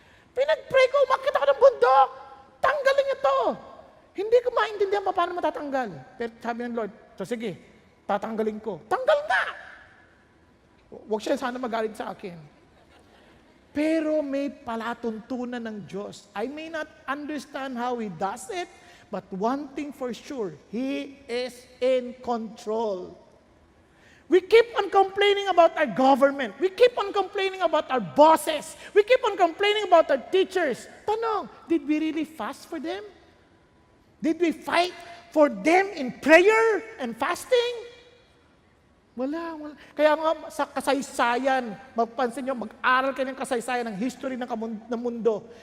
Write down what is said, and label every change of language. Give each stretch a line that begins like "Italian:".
Filipino: Pinag-pray ko, umakit ako ng bundok, tanggalin nyo to. Hindi ko maintindihan pa paano matatanggal. Pero sabi ng Lord, so sige, tatanggalin ko. Tanggal na! Huwag siya sana magalit sa akin. Pero may palatuntunan ng Diyos.
English: I may not understand how He does it, but one thing for sure, He is in control. We keep on complaining about our government. We keep on complaining about our bosses. We keep on complaining about our teachers.
Filipino: Tanong,
English: did we really fast for them? Did we fight for them in prayer and fasting?
Filipino: Wala. Kaya nga sa kasaysayan, mapansin nyo, mag-aral kayo ng kasaysayan ng history ng mundo.